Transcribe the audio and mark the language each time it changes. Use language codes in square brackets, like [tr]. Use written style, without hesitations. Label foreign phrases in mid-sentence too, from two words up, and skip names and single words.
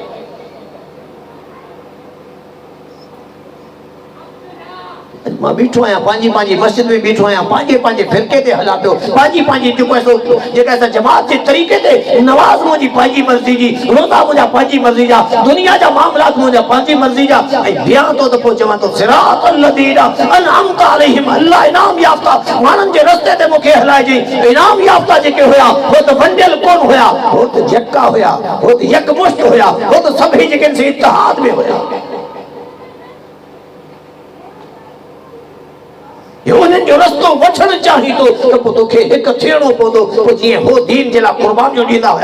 [sd] मां बीठो आहियां पंहिंजी पंहिंजी मस्जिद में बीठो आहियां, पंहिंजे पंहिंजे फिरके ते हलां पियो, पंहिंजी पंहिंजी जेको आहे जेका असां जमात जे तरीक़े ते, नवाज़ मुंहिंजी पंहिंजी मर्ज़ी जी, रोज़ा मुंहिंजा पंहिंजी मर्ज़ी जा, दुनिया जा मामलात मुंहिंजा पंहिंजी मर्ज़ी जा, ऐं बिहां थो त पोइ चवां थो [ar] صراط الذين أنعمت عليهم, [sd] अल्लाह इनाम याफ़्ता माण्हुनि जे रस्ते ते मूंखे हलाइजई। इनाम याफ़्ता जेके हुया हो त वंडियल कोन हुया, हो त जक्का हुया, हो त यकमुश्त हुया, हो त सभई जेके से इत्तेहाद में हुया। उन्हनि जो रस्तो वठणु चाहीं थो त पोइ तोखे हिकु थियणो पवंदो, पोइ जीअं हो दीन जे लाइ क़ुर्बानियूं ॾींदा हुया,